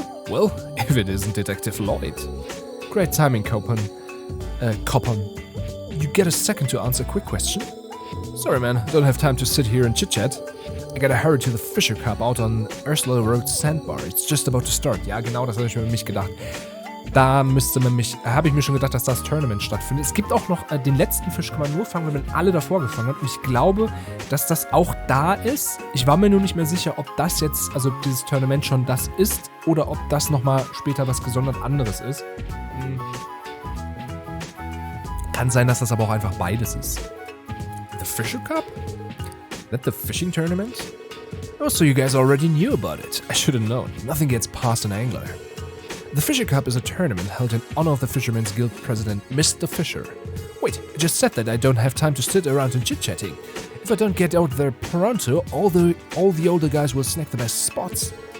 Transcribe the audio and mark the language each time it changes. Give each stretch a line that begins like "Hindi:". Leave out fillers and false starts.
English: Well, if it isn't Detective Lloyd. Great timing, Copan. You get a second to answer a quick question? Sorry, man. Don't have time to sit here and chit-chat. I gotta hurry to the Fisher Cup out on Ursula Road Sandbar. It's just about to start.
German: Ja, genau, das habe ich mir gedacht. Da habe ich mir schon gedacht, dass das Tournament stattfindet. Es gibt auch noch den letzten Fisch, kann man nur fangen, wenn man alle davor gefangen hat. Und ich glaube, dass das auch da ist. Ich war mir nur nicht mehr sicher, ob das jetzt, also dieses Tournament schon das ist oder ob das nochmal später was gesondert anderes ist. Kann sein, dass das aber auch einfach beides ist.
English: The Fisher Cup? Is that the fishing tournament? Oh, so you guys already knew about it. I should have known. Nothing gets past an angler. The Fisher Cup is a tournament held in honor of the Fisherman's Guild president, Mr. Fisher. Wait, I just said that I don't have time to sit around and chit-chatting. If I don't get out there pronto, all the older guys will snag the best spots.